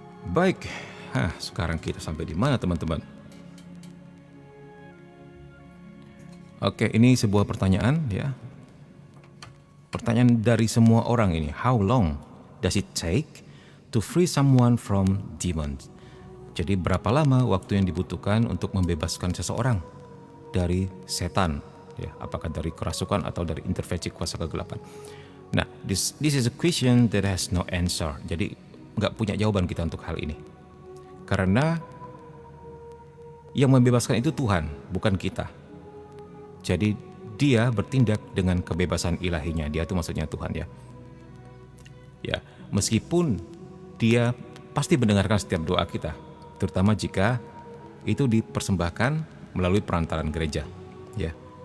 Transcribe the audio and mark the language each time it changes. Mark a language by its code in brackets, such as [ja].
[id] Baik. Sekarang kita sampai di mana teman-teman? Oke, ini sebuah pertanyaan ya. Pertanyaan dari semua orang ini. [en] How long does it take to free someone from demons? [id] Jadi berapa lama waktu yang dibutuhkan untuk membebaskan seseorang dari setan? Ya, apakah dari kerasukan atau dari intervensi kuasa kegelapan? [en] Nah, this is a question that has no answer. [id] Jadi nggak punya jawaban kita untuk hal ini. Karena yang membebaskan itu Tuhan, bukan kita. Jadi dia bertindak dengan kebebasan ilahinya. Dia itu maksudnya Tuhan ya. Ya, meskipun dia pasti mendengarkan setiap doa kita, terutama jika itu dipersembahkan melalui perantaran gereja. Ya.